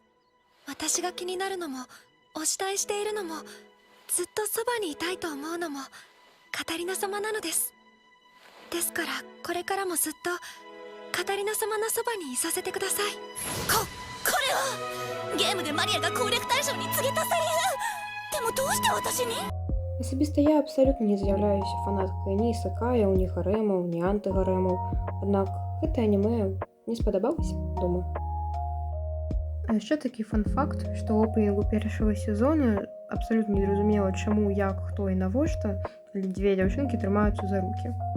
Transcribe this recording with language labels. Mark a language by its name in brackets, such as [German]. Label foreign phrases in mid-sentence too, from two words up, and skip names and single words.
[Japanese] 私が気になるのもお慕いしているのもずっとそばにいたいと思うのもカタリナ様なのです。ですからこれからもずっとカタリナ様のそばにいさせてください。これはゲームでマリアが攻略対象に告げたセリフ。でもどうして私に？ [Belarusian] Асабіста я абсалютна не з'яўляюся фанаткай ні ісакаяў, ні гарэмаў, ні антыгарэмаў. Аднак гэтае анімэ не спадабалася, думаю. А яшчэ такі фан-факт, што ў опенінгу першага сезона абсалютна незразумела, чаму, як, хто і навошта, калі 2 дзяўчынкі трымаюцца за рукі.